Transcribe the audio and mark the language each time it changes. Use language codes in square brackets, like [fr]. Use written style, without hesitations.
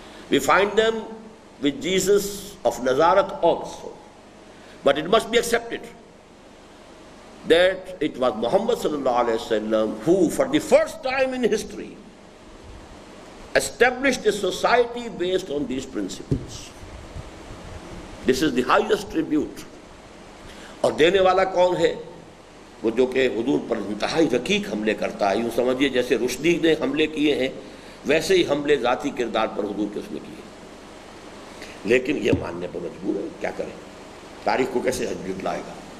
[en] we find them with Jesus of Nazareth also, but it must be accepted that it was Muhammad sallallahu alaihi wasallam who for the first time in history established a society based on these principles. This is the highest tribute. [ur] اور دینے والا کون ہے؟ وہ جو کہ حضور پر انتہائی رقیق حملے کرتا ہے، یوں سمجھیے جیسے رشدی نے حملے کیے ہیں ویسے ہی حملے ذاتی کردار پر حضور کے اس نے کیے، لیکن یہ ماننے پر مجبور ہے، کیا کریں، تاریخ کو کیسے جھٹلائے گا۔